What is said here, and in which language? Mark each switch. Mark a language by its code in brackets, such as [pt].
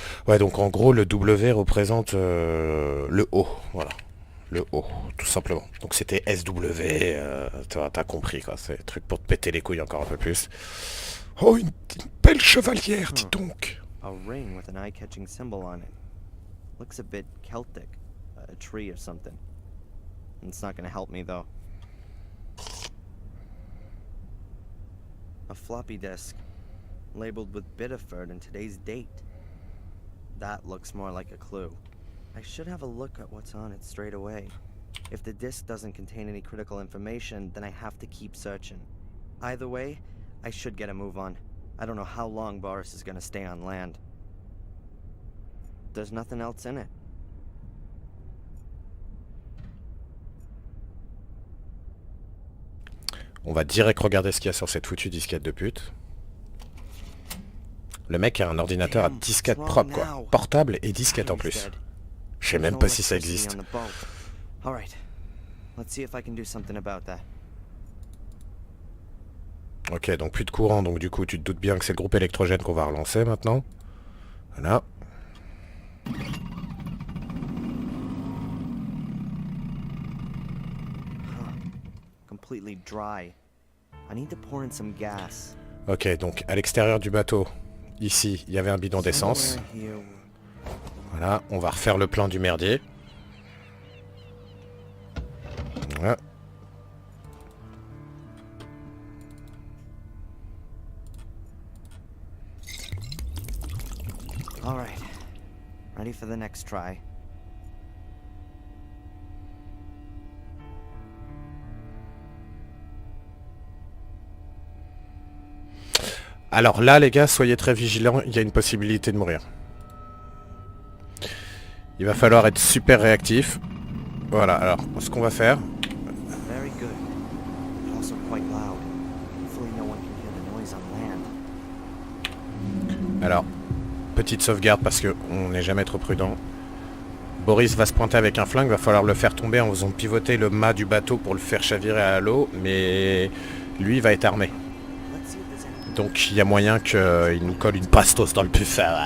[fr] Ouais, donc en gros, le W représente le haut, voilà. Le haut, tout simplement. Donc c'était SW, t'as compris, quoi. C'est un truc pour te péter les couilles encore un peu plus. Oh, une belle chevalière, dis donc. [en] A ring with an eye-catching symbol on it. Looks a bit Celtic, a tree or something. It's not gonna help me, though. A floppy disk, labeled with Biddeford and today's date. That looks more like a clue. I should have a look at what's on it straight away. If the disk doesn't contain any critical information, then I have to keep searching. Either way, I should get a move on. I don't know how long Boris is gonna stay on land. There's nothing else in it. [fr] On va direct regarder ce qu'il y a sur cette foutue disquette de pute. Le mec a un ordinateur à disquette propre, quoi. Portable et disquette en plus. Je sais même [en] No [fr] pas si ça [en] electricity [fr] existe. [en] on the boat. All right. Let's see if I can do something about that. [fr] Ok, donc plus de courant, donc du coup tu te doutes bien que c'est le groupe électrogène qu'on va relancer maintenant. Voilà. [en] Completely dry. I need to pour in some gas. [fr] Ok, donc à l'extérieur du bateau, ici, il y avait un bidon d'essence. [en] Somewhere here. [fr] Voilà, on va refaire le plan du merdier. Voilà. [en] All right. Ready for the next try. [fr] Alors là, les gars, soyez très vigilants, il y a une possibilité de mourir. Il va falloir être super réactif. Voilà, alors, ce qu'on va faire... [en] Very good. But also quite loud. Hopefully no one can hear the noise on land. [fr] Alors, petite sauvegarde parce qu'on n'est jamais trop prudent. Boris va se pointer avec un flingue, va falloir le faire tomber en faisant pivoter le mât du bateau pour le faire chavirer à l'eau, mais lui il va être armé. [en] Let's see if there's any... [fr] Donc il y a moyen qu'il nous colle une pastos dans le buffet.